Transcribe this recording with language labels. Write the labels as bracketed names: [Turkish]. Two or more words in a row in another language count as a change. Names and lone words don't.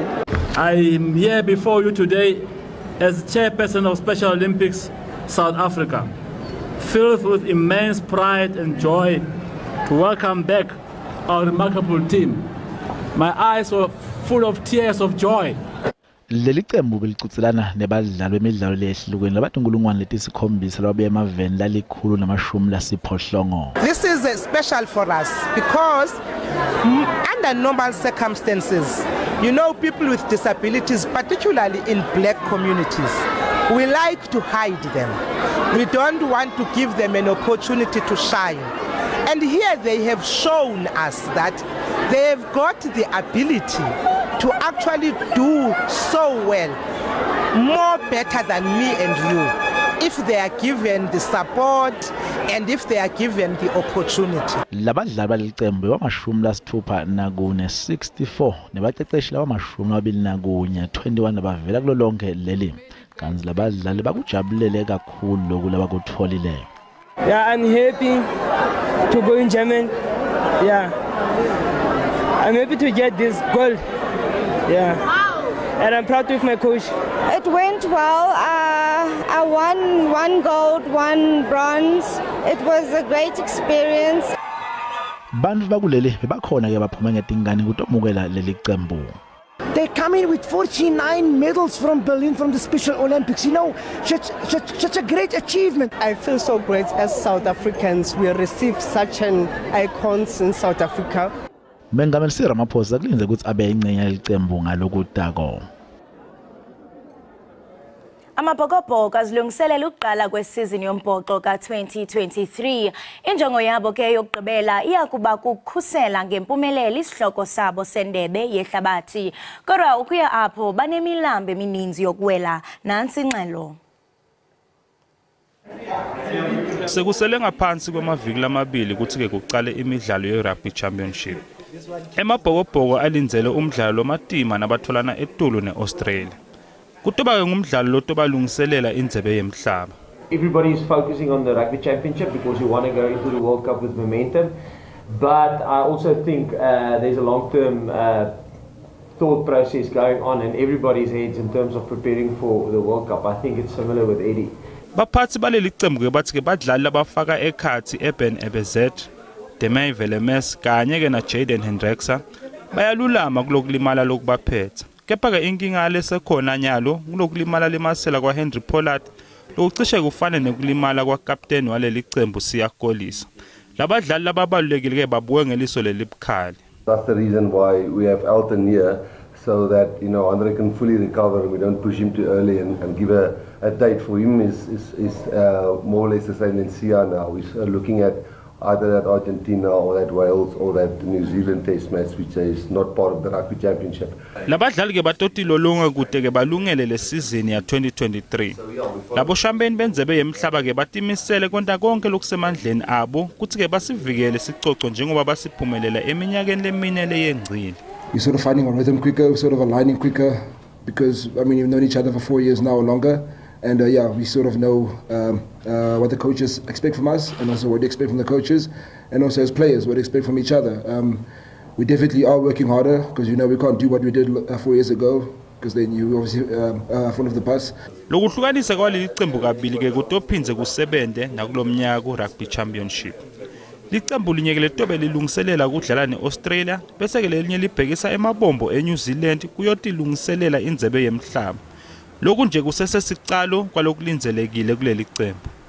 [English] I am here before you today as Chairperson of Special Olympics South Africa, filled with immense pride and joy to welcome back our remarkable team. My eyes were full of tears of joy. [Swati] Leli qembu belicutselana nebadlali bemidlalo lehlukene labantu inkulungwane letisikhombisa lababuye emaveni lalikhulu namashumi lasiphohlongo. [English] This is special for us because under normal circumstances, you know, people with disabilities, particularly in black communities, we like to hide them. We don't want to give them an opportunity to shine. And here they have shown us that they have got the ability to actually do so well, more better than me and you, if they are given the support and if they are given the opportunity. [Swati] Labadlali balicembu bamashumi lasithupha nakune 64 nebaqeqeshi labamashumi amabili nakunye 21 abavela kulo lonke leli. Kanzi labadlali bakujabulele kakhulu lokhu labakutholile. [English] Yeah, I'm happy to go in Germany. Yeah, I'm happy to get this gold. Yeah, and I'm proud with my coach. It went well. I won 1 gold, 1 bronze. It was a great experience. [Swati] Bantu bakuleli bebakhona ke baphume ngetingane kutomukela leli qembu. [English] They come in with 49 medals from Berlin from the Special Olympics. You know, such a great achievement. I feel so great as South Africans. We received such an icons in South Africa. [Swati] Mengameli Cyril Ramaphosa kulinze ukuthi abe ingcenye yelicembu ngalokutako. [Xhosa] Amabhokobhoko azilungiselela ukuqala kwesizini yombhoxo ka-2023. Injongo yabo ke yokugqibela iyakuba kukhusela ngempumelelo isihloko sabo sendebe yehlabathi. Kodwa ukuya apho banemilambo emininzi yokuwela. Nansi ingxelo. [Swati] Sekusele ngaphansi kwamaviki lamabili ukuthi ke kuqale imidlalo ye-Rugby Championship. Emabhokobhoko alinzele umdlalo matima nabatholana eTulu neAustralia. Kutoba ngumdlalo lotobalungiselela indebe yemhlaba. [English] Everybody is focusing on the Rugby Championship because we want to go into the World Cup with momentum. But I also think there's a long-term thought process going on in everybody's heads in terms of preparing for the World Cup. I think it's similar with Eddie. [Swati] Baphathi baleli qembu ke bathi ke badlali labafaka ekhathi eBen Ebezet, Demay Velemes kanye ke na Jaden Hendrickson bayalulama kulokulimala lokubaphetha. Kepha ke inkinga lesekhona nyalo kulokulimala lemasela kwa Henry Pollard lokucishe kufane nekulimala kwa captain waleli qembu Siyakolisa. labadlali lababalulekile ke babuye ngeliso lelibukhali. [English] That's the reason why we have Elton here, so that Andre can fully recover and we don't push him too early and give a date for him is more or less the same than Sia now. He's looking at either that Argentina or that Wales or that New Zealand test match, which is not part of the rugby championship. [Swati] Labadlali ke batotilolonga kude ke balungele le season ya 2023. Labo shambeni benzebe yemhlaba ke batimisele konke konke lokusemandleni abo kuthi ke basivikele sicoco njengoba basiphumelela eminyakeni lemine leyengcile. [English] We're sort of finding our rhythm quicker, sort of aligning quicker, because I mean we've known each other for 4 years now or longer. And we sort of know what the coaches expect from us, and also what they expect from the coaches, and also as players what they expect from each other. We definitely are working harder, because we can't do what we did 4 years ago, because then you obviously front of the bus. [Swati] Lokuhlukanisa kwaleli qembu kabili ke kutophinze kusebenze nakulomnyaka [English] rugby championship. [Swati] Licembu linye ke letobe lilungiselela ukudlala neAustralia, bese ke lelinye libhekisa emabombo eNew Zealand kuyoti lungiselela indzebe yemhlaba. Lokhu nje kusesesicalo kwalokulinzelekile kuleli qembu.